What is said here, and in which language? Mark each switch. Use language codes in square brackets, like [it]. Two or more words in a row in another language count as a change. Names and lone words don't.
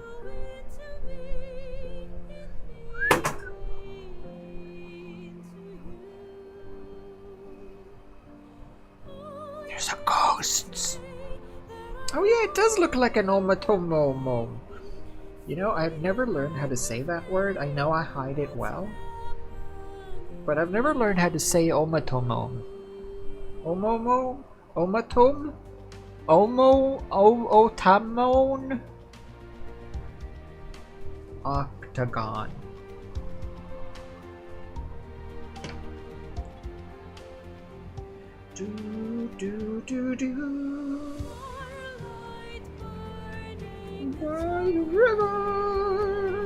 [en] There's a ghost. Oh yeah, it does look like an omatomo. You know, I've never learned how to say that word. I know I hide it well, but I've never learned how to say omatomo. Omomo? Omatom? Otamon? Octagon. Do do do do. By the river.